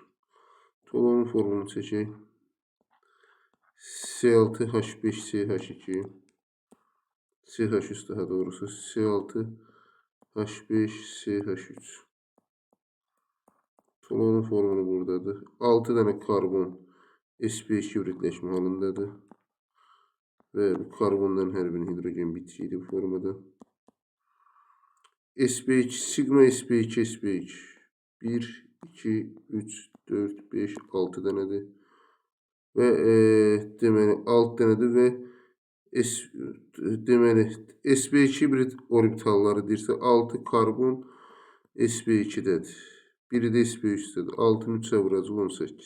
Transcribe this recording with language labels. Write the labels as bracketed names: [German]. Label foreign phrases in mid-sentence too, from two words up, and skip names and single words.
[Azerbaijani] Talolun formulunu çəkək. C6H5CH2 CH3 daha doğrusu C6H5CH3. Talolun formulu buradadır. 6 dənə karbon sp2 hibridləşmə halındadır. Və bu karbonların hər birinin hidrogen bitişidir bu formada. sp2, sigma sp2, sp2. 1, 2, 3, 4, 5, 6 dənədir. Və deməli 6 dənədir və deməli sp2 hibrid orbitalları deyirsə 6 karbon sp2-dədir. Biri də sp3-dədir. 6-nı 3-ə vuracaq 18.